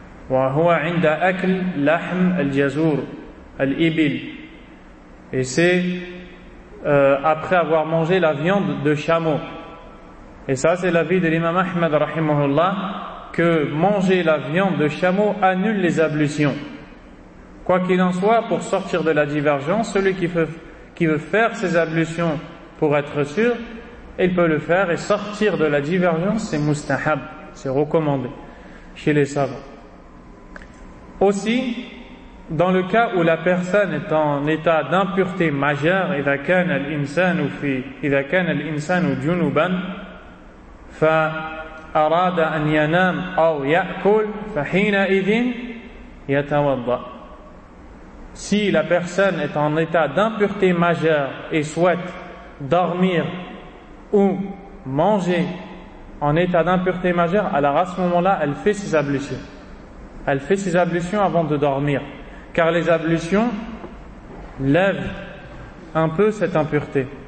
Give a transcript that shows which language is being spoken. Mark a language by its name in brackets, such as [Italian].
[Arabic] وهو عند أكل لحم الجزور الإبل. [French] Et c'est après avoir mangé la viande de chameau. Et ça, c'est l'avis de l'imam Ahmed rahimahullah, que manger la viande de chameau annule les ablutions. Quoi qu'il en soit, pour sortir de la divergence, celui qui veut faire ses ablutions pour être sûr, il peut le faire, et sortir de la divergence, c'est mustahab, c'est recommandé chez les savants. Aussi, dans le cas où la personne est en état d'impureté majeure, [Arabic] إذا كان الإنسان في إذا كان الإنسان جنوبا فأراد أن ينام أو يأكل فحينئذ يتوضأ. [French] Si la personne est en état d'impureté majeure et souhaite dormir ou manger en état d'impureté majeure, alors à ce moment-là, elle fait ses ablutions. Elle fait ses ablutions avant de dormir, car les ablutions lèvent un peu cette impureté.